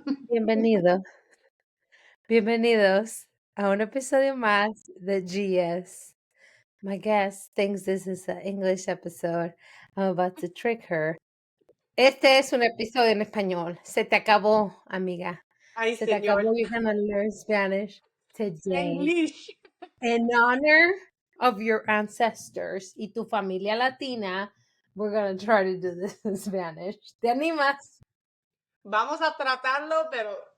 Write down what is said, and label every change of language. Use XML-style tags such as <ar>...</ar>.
<es>Bienvenido, bienvenidos a un episodio más de GS.</es> <en>My guest thinks this is an English episode. I'm about to trick her.</en> <es>Este es un episodio en español. Se te acabó, amiga. Ay, Se te señor. acabó.</es> <en>You're gonna learn Spanish today. English. In honor of your ancestors</en> <es>y tu familia latina,</es> <en>we're gonna try to do this in Spanish.</en> <es>¿Te animas? Vamos a tratarlo, pero...</es>